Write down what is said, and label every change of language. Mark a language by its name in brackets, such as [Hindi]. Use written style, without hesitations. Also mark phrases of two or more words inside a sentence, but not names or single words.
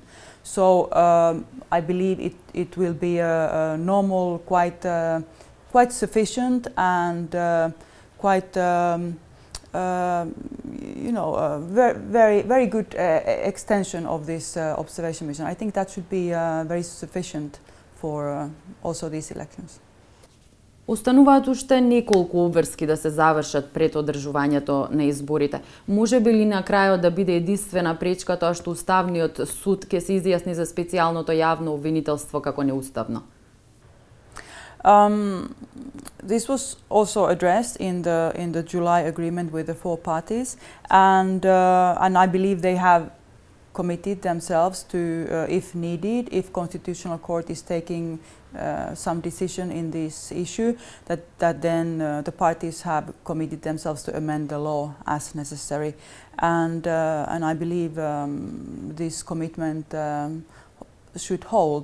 [English] So I believe it will be a normal, quite sufficient and quite very good extension of this observation mission. I think that should be very sufficient for also these elections. [Macedonian] Остануваат уште неколку обврски да се завршат пред одржувањето на изборите. Може би ли на крајот да биде единствена пречка тоа што Уставниот суд ќе се изјасни за специјалното јавно обвинителство како неуставно? [English] This was also addressed in the July agreement with the four parties, and I believe they have committed themselves to, if needed, if Constitutional Court is taking some decision in this issue, that then the parties have committed themselves to amend the law as necessary, and I believe this commitment should hold.